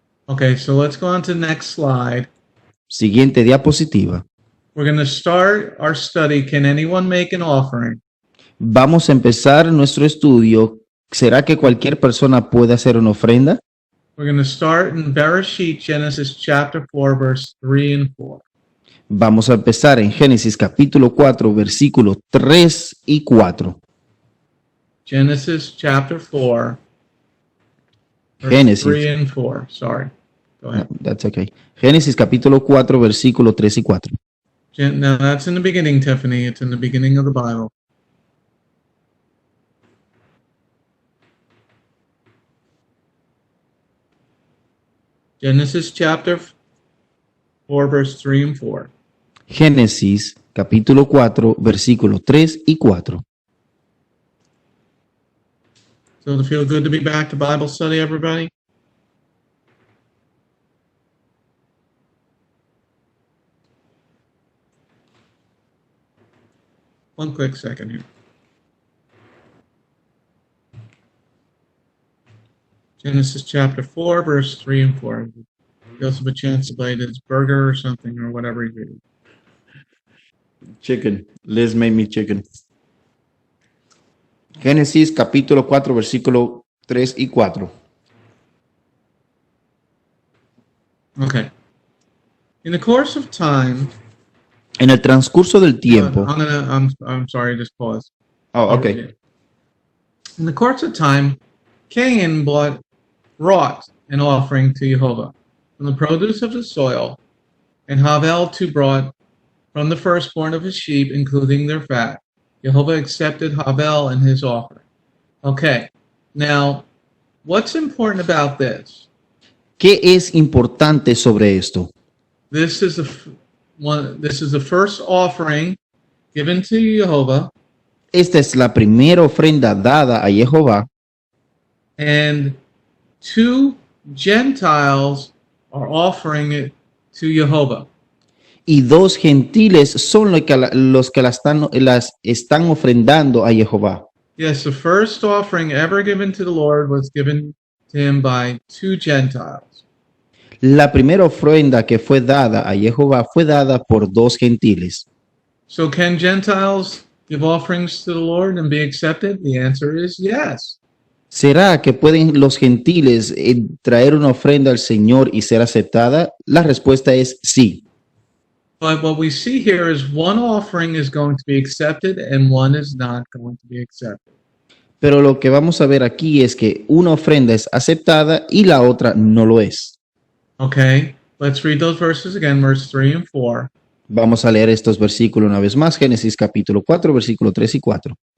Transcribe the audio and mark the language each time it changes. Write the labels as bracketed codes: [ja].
[en] Okay, so let's go on to the next slide. [es] Siguiente diapositiva. [en] We're going to start our study. Can anyone make an offering? [es] Vamos a empezar nuestro estudio. ¿Será que cualquier persona puede hacer una ofrenda? [en] We're going to start in Bereshit, Genesis chapter 4, verse 3 and 4. [es] Vamos a empezar en Génesis capítulo 4, versículos 3 y 4. [en] Genesis chapter 4, verse [es] Génesis. [en] 3 and 4. Sorry. Go ahead. That's okay. [es] Génesis capítulo 4, versículos 3 y 4. [en] No, that's in the beginning, Tiffany. It's in the beginning of the Bible. Genesis chapter 4, verse 3 and 4. [es] Génesis capítulo 4, versículos 3 y 4. [en] So does it feel good to be back to Bible study, everybody? One quick second here. Genesis chapter 4, verse 3 and 4. Joseph a chance to play this burger or something or whatever he's eating. Chicken. Liz made me chicken. [es] Génesis capítulo 4, versículo 3 y 4. [en] Okay. In the course of time, [es] En el transcurso del tiempo. [en] I'm sorry, just pause. Oh, okay. In the course of time, Cain brought an offering to Jehovah from the produce of the soil, and Havel too brought from the firstborn of his sheep, including their fat. Jehovah accepted Havel and his offering. Okay, now, what's important about this? [es] ¿Qué es importante sobre esto? [en] This is the first offering given to Jehovah, [es] Esta es la primera ofrenda dada a Jehová [en] and two Gentiles are offering it to Jehovah. [es] y dos gentiles son los que las están ofrendando a Jehová. [en] Yes, the first offering ever given to the Lord was given to him by two Gentiles. [es] La primera ofrenda que fue dada a Jehová fue dada por dos gentiles. [en] So can Gentiles give offerings to the Lord and be accepted? The answer is yes. [es] ¿Será que pueden los gentiles traer una ofrenda al Señor y ser aceptada? La respuesta es sí. [en] But what we see here is one offering is going to be accepted and one is not going to be accepted. [es] Pero lo que vamos a ver aquí es que una ofrenda es aceptada y la otra no lo es. [en] Okay, let's read those verses again, verse 3 and 4. [es] Vamos a leer estos versículos una vez más, Génesis capítulo 4, versículo 3 y 4.